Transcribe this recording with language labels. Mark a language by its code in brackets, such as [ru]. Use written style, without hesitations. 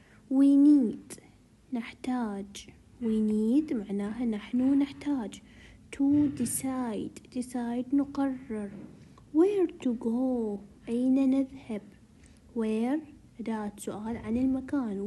[en] We need [ar] نحتاج. [en] we need [ar] معناها نحن نحتاج. [en] to decide [ar] نقرر. [en] where to go [ar] أين نذهب. where أداة سؤال عن المكان.